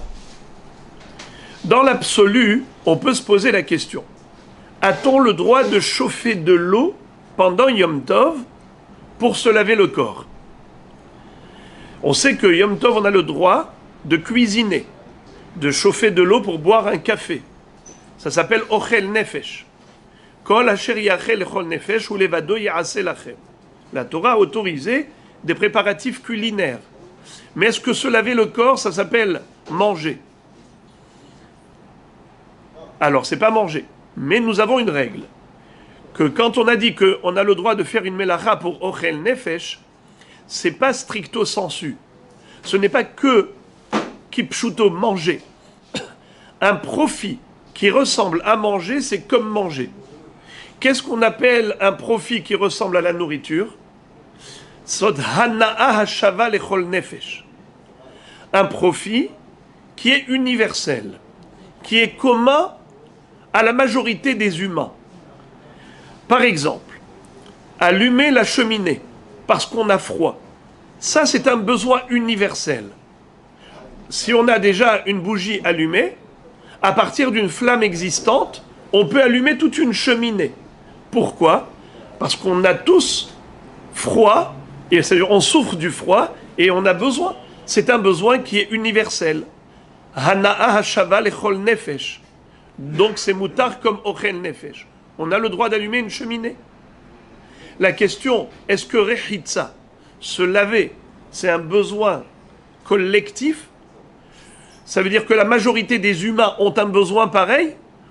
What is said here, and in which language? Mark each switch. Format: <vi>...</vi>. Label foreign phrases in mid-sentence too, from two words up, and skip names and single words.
<fr>Dans l'absolu, on peut se poser la question. A-t-on le droit de chauffer de l'eau pendant Yom Tov pour se laver le corps? On sait que Yom Tov, on a le droit de cuisiner, de chauffer de l'eau pour boire un café. Ça s'appelle</fr> <he>אוכל נפש. כל אשר יאכל לכל נפש הוא לבדו יעשה לכם.</he> <fr>La Torah a autorisé des préparatifs culinaires. Mais est-ce que se laver le corps, ça s'appelle manger? Alors, c'est pas manger. Mais nous avons une règle. Que quand on a dit qu'on a le droit de faire une melacha pour</fr> <he>אוכל נפש,</he> <fr>c'est pas stricto sensu. Ce n'est pas que kipshuto manger. Un profit qui ressemble à manger, c'est comme manger. Qu'est-ce qu'on appelle un profit qui ressemble à la nourriture?</fr> <he>סוד הנאה השווה לכל נפש.</he> <fr>Un profit qui est universel, qui est commun à la majorité des humains. Par exemple, allumer la cheminée parce qu'on a froid. Ça, c'est un besoin universel. Si on a déjà une bougie allumée, à partir d'une flamme existante, on peut allumer toute une cheminée. Pourquoi? Parce qu'on a tous froid, et c'est-à-dire on souffre du froid, et on a besoin. C'est un besoin qui est universel.</fr> <he>הנאה השווה לכל נפש.</he> <fr>Donc c'est moutar comme</fr> <he>אוכל נפש.</he> <fr>On a le droit d'allumer une cheminée. La question, est-ce que rechitza, se laver, c'est un besoin collectif? Ça veut dire que la majorité des humains ont un besoin pareil?</fr>